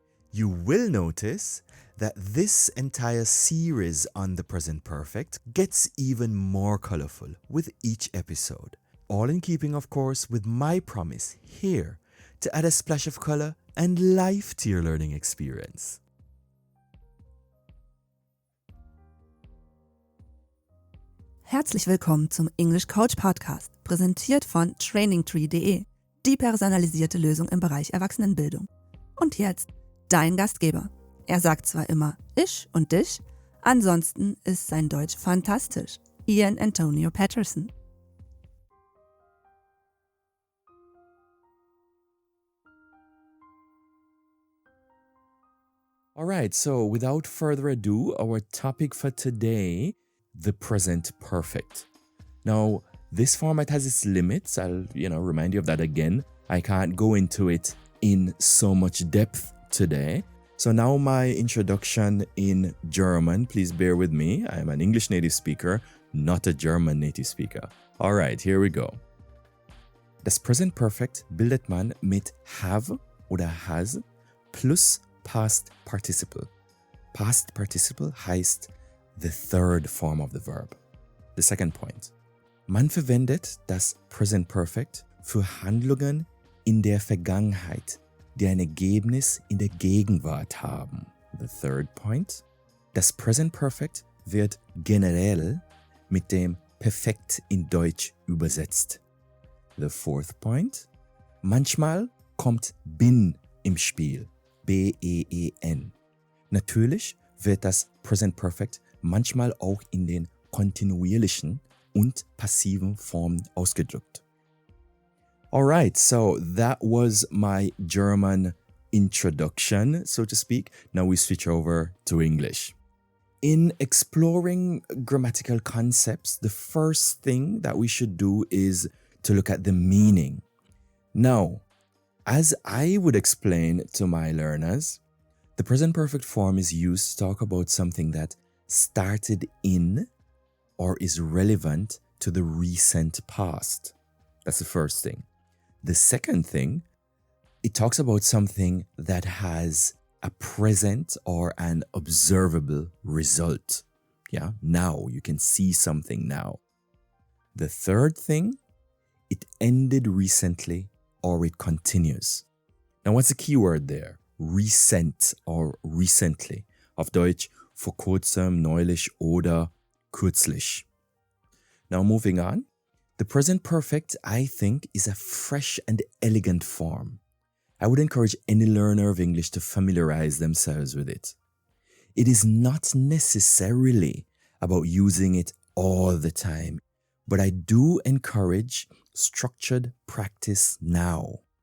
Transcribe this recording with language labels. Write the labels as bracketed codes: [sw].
[en] You will notice that this entire series on the present perfect gets even more colorful with each episode. All in keeping, of course, with my promise here to add a splash of color and life to your learning experience. [de] Herzlich willkommen zum English Coach Podcast, präsentiert von trainingtree.de, die personalisierte Lösung im Bereich Erwachsenenbildung. Und jetzt dein Gastgeber. Er sagt zwar immer ich und dich, ansonsten ist sein Deutsch fantastisch. iAntonio Patterson. [en] Alright, so without further ado, our topic for today, the present perfect. Now, this format has its limits. I'll, remind you of that again. I can't go into it in so much depth today. So now my introduction in German, please bear with me. I am an English native speaker, not a German native speaker. Alright, here we go. [de] Das Present Perfect bildet man mit have oder has plus Past Participle. [en] Past Participle heißt the third form of the verb. The second point. [de] Man verwendet das Present Perfect für Handlungen in der Vergangenheit, die ein Ergebnis in der Gegenwart haben. [en] The third point. [de] Das Present Perfect wird generell mit dem Perfekt in Deutsch übersetzt. [en] The fourth point. [de] Manchmal kommt bin im Spiel. B-E-E-N. Natürlich wird das Present Perfect manchmal auch in den kontinuierlichen und passiven Formen ausgedrückt. [en] Alright, so that was my German introduction, so to speak. Now we switch over to English. In exploring grammatical concepts, the first thing that we should do is to look at the meaning. Now, as I would explain to my learners, the present perfect form is used to talk about something that started in or is relevant to the recent past. That's the first thing. The second thing, it talks about something that has a present or an observable result. Yeah, now you can see something now. The third thing, it ended recently or it continues. Now, what's the key word there? Recent or recently. [de] Auf Deutsch vor kurzem, neulich oder kürzlich. [en] Now moving on. The present perfect, I think, is a fresh and elegant form. I would encourage any learner of English to familiarize themselves with it. It is not necessarily about using it all the time, but I do encourage structured practice now.